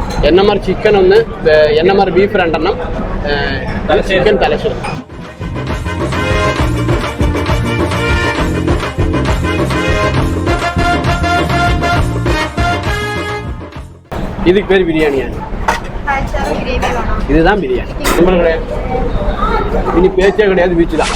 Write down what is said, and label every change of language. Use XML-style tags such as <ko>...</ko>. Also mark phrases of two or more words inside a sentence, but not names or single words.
<ml>NMR ചിക്കൻ ഒന്ന് NMR ബീഫ് രണ്ടെണ്ണം ചിക്കൻ തലശ്ശേരി.</ml> <ta>இதுக்கு பேர் பிரியாணியா? இதுதான் பிரியாணி. இனி பேச்சே கிடையாது, பீச்சு தான்.</ta>